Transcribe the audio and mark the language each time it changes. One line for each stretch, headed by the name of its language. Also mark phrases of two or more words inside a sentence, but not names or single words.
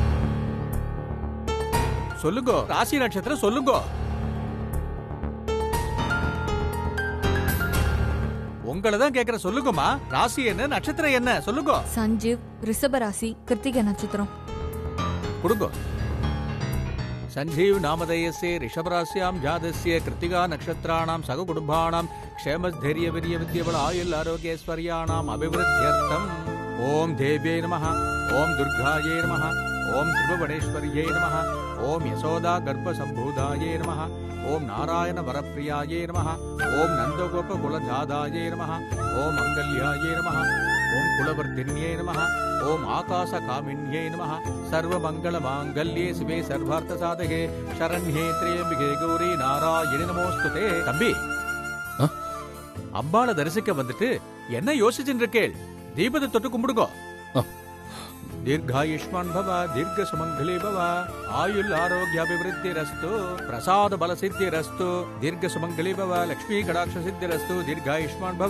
Tamil: சொல்லுங்க. ராசி நட்சத்திரம் சொல்லுங்க. உங்களை தான் கேட்கிற. சொல்லுங்கம்மா. ராசி என்ன, நட்சத்திரம் என்ன சொல்லுங்க. சஞ்சீவ், ரிஷப ராசி, கிருத்திகை நட்சத்திரம். கொடுங்க.
Sanskrit: संजीव नामधेयस्य ऋषभरास्यां जातस्य कृत्तिका नक्षत्राणां सगकुटुम्बानां क्षेमस्थैर्यवीर्यविद्यबल आयुल आरोग्यैश्वर्याणाम् अभिवृद्ध्यर्थम् ओम देव्यै नमः, ओम दुर्गायै नमः, ओम त्रिभुवनेश्वर्यै नमः, ओम यशोदा गर्भसम्भूतायै नमः, ओम नारायण वरप्रियायै नमः, ओम नन्दगोपकुलजातायै नमः, ओम मंगल्यायै नमः, ओम कुलवर्धिन्यै नमः, ओम आकाशकामिन्यै नमः। सर्वमंगलमांगल्ये शिवे सर्वार्थसाधके शरण्ये त्र्यंबके गौरी नारायणि நமோஸ்துதே.
Tamil: தம்பி, அம்பாளை தரிசிக்க வந்துட்டு என்ன யோசிச்சுட்டு இருக்கேள்? தீபத்தை தொட்டு கும்பிடுங்க.
Sanskrit: दीर्घायुष्मान भव, दीर्घ सुमंगली भव, आयुल आरोग्य अभिवृद्धिरस्तु, प्रसाद बल सिद्धिरस्तु, दीर्घ सुमंगली भव, लक्ष्मी कटाक्ष सिद्धिरस्तु, दीर्घायुष्मान भव.